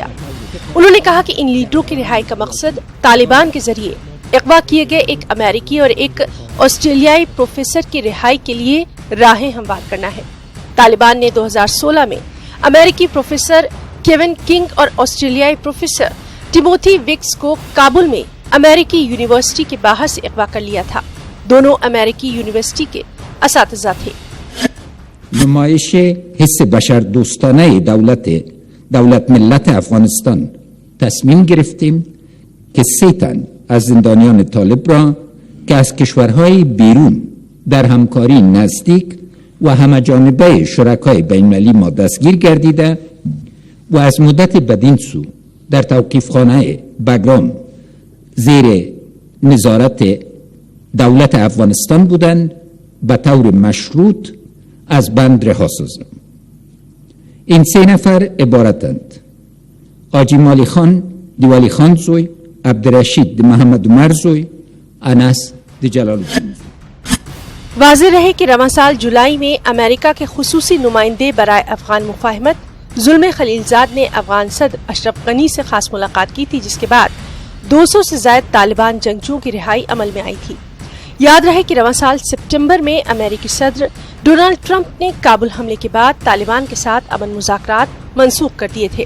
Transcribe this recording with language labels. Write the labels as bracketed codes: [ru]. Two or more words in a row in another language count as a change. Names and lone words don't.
[ur] انہوں نے کہا کہ ان لیڈروں کی رہائی کا مقصد طالبان کے ذریعے اغوا کیے گئے ایک امریکی اور ایک آسٹریلیائی پروفیسر کی رہائی کے لیے راہیں ہموار کرنا ہے. طالبان نے 2016 میں امریکی پروفیسر کیون کنگ اور آسٹریلیائی پروفیسر ٹیموتھی وکس کو کابل میں امریکی یونیورسٹی کے باہر سے اغوا کر لیا تھا. دونوں امریکی یونیورسٹی کے اساتذہ تھے. [fa] نمایش حس بشر دوستانه دولت ملت افغانستان تصمیم گرفتیم که 3 تن از زندانیان طالب را که از کشورهای بیرون در همکاری نزدیک و همه‌جانبه شرکای بین‌المللی ما دستگیر گردیده و از مدت بدین سو در توقیفخانه بگرام زیر نظارت دولت افغانستان بودند به طور مشروط از بند رها سازم. این 3 نفر عبارتند: آجی مالی خان دیوالی خان زوی، عبدالرشید محمد عمر زوی، انس جلال الدین. [ur] واضح رہے کہ رواں سال جولائی میں امریکہ کے خصوصی نمائندے برائے افغان مفاہمت ظلم خلیلزاد نے افغان صدر اشرف غنی سے خاص ملاقات کی تھی، جس کے بعد 200 سے زائد طالبان جنگجوؤں کی رہائی عمل میں آئی تھی. یاد رہے کہ رواں سال سپٹمبر میں امریکی صدر ڈونلڈ ٹرمپ نے کابل حملے کے بعد طالبان کے ساتھ امن مذاکرات منسوخ کر دیے تھے.